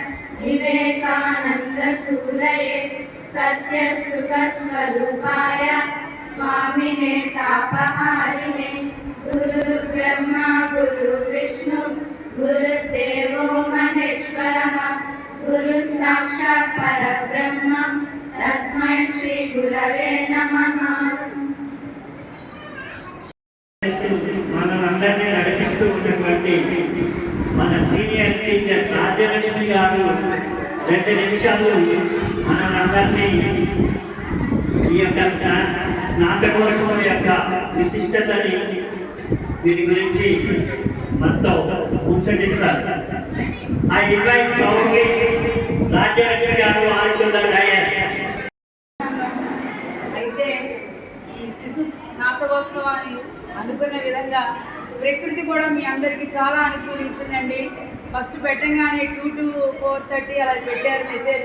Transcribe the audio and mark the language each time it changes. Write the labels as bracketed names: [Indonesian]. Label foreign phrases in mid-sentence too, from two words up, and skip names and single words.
[Sanskrit] विवेकानन्दसूरये सत्यसुखस्वरूपाय स्वामिने तापहारिणे गुरु ब्रह्मा गुरु विष्णु गुरुदेवो महेश्वरः गुरु साक्षात् परब्रह्म तस्मै श्री गुरवे नमः। [Telugu] మనందరినీ నడిపిస్తూ ఉన్నటువంటి మన సీనియర్ టీచర్ రాజ్యలక్ష్మి గారు 2 నిమిషాలు మనందరినీ ఈ యొక్క స్నాతకోత్సవం యొక్క విశిష్టతని దీని గురించి మనతో ముచ్చటిస్తారు. [English] I invite proudly రాజ్యలక్ష్మి గారు on to the dais. [Telugu] అయితే ఈ శిశు స్నాతకోత్సవాన్ని అనుకున్న విధంగా ప్రకృతి కూడా మీ అందరికీ చాలా అనుకూలించిందండి. ఫస్ట్ పెట్టంగానే 2 to 4:30 అలా పెట్టారు మెసేజ్.